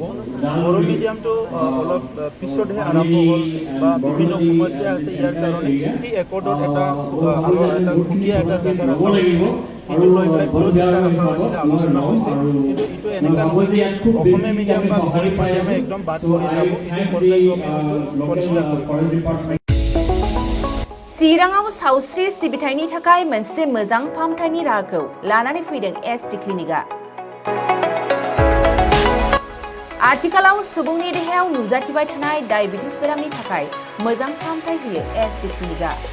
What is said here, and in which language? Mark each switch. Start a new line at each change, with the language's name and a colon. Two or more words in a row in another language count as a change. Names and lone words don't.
Assamese: বড়ো মিডিয়ামটো অলপ পিছতহে আৰম্ভ হ'ল বা বিভিন্ন সমস্যা আছে, ইয়াৰ কাৰণে সেই একৰ্ডত এটা সুকীয়া এটা জেগা ৰখা হৈছিলে, সেইটো লৈ পেলাই ক্ল'জ এটা ৰখা হৈছিলে, আলোচনা হৈছে। কিন্তু এইটো এনেকুৱা নহয় যে অসমীয়া মিডিয়াম বা বড়ো মিডিয়ামে একদম বাদ কৰি যাব, এইটো পৰ্যায়ক্ৰমে কনচিডাৰ কৰিব।
Bodo: चिराङाव सावस्रि सिबिथायनि थाखाय मोनसे मोजां फाहामथायनि राहाखौ लानानै फैदों SD क्लिनिकआ। आथिखालाव सुबुंनि देहायाव नुजाथिबाय थानाय डायबिटिस बेरामनि थाखाय मोजां फाहामथाय होयो SD क्लिनिकआ।